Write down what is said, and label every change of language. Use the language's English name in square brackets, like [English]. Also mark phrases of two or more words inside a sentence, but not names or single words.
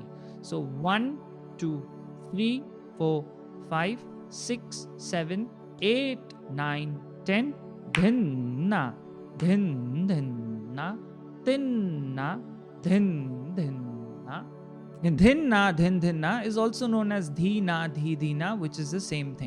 [English] So 1, 2, 3, 4, 5, 6, 7, 8, 9, 10, dhin, na, dhin, dhin, na, tin, na, dhin, dhin, na. And dhin, dhin, na is also known as dhi, na, dhi, na, which is the same thing.